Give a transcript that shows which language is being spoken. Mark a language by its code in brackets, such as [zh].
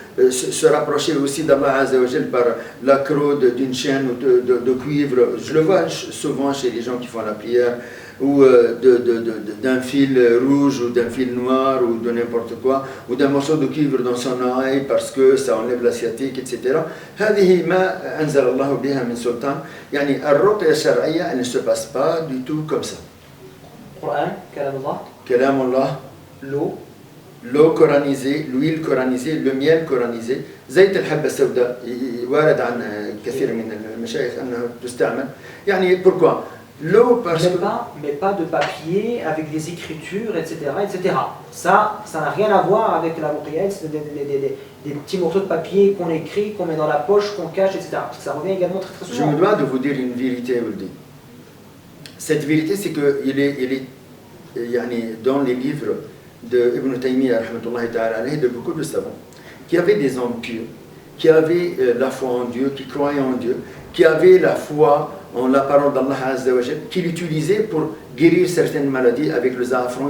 [fr] Se rapprocher aussi d'Allah azza wa jal par l'accroc d'une chaîne de cuivre, je le vois souvent chez les gens qui font la prière, ou d'un fil rouge ou d'un fil noir ou de n'importe quoi, ou d'un morceau de cuivre dans son oreille parce que ça enlève la sciatique, etc. [ar] هذه ما أنزل الله بها من سلطان. يعني الرقية الشرعية [fr] elle ne se passe pas du tout comme ça. Coran, Kalam Allah. Kalam Allah. L'eau coranisée, l'huile coranisée, le miel coranisé. [ar] زيت الحبة السوداء وارد عن كثير من المشايخ أنه تستعمل. يعني pourquoi? [fr] L'eau, parce que... mais pas de papier avec des écritures, etc. etc. Ça n'a rien à voir avec la ruqya, c'est des petits morceaux de papier qu'on écrit, qu'on met dans la poche, qu'on cache, etc. Parce que ça revient également très très Je souvent. me dois de vous dire une vérité, Ouldi. Cette vérité, c'est qu'il est dans les livres de Ibn Taymiyyah, de beaucoup de savants, qui avaient des hommes pieux, qui avaient la foi en Dieu, qui croyaient en Dieu, qui avaient la foi en la parole d'Allah Azza wa Jal, qui l'utilisaient pour guérir certaines maladies avec le za'afran.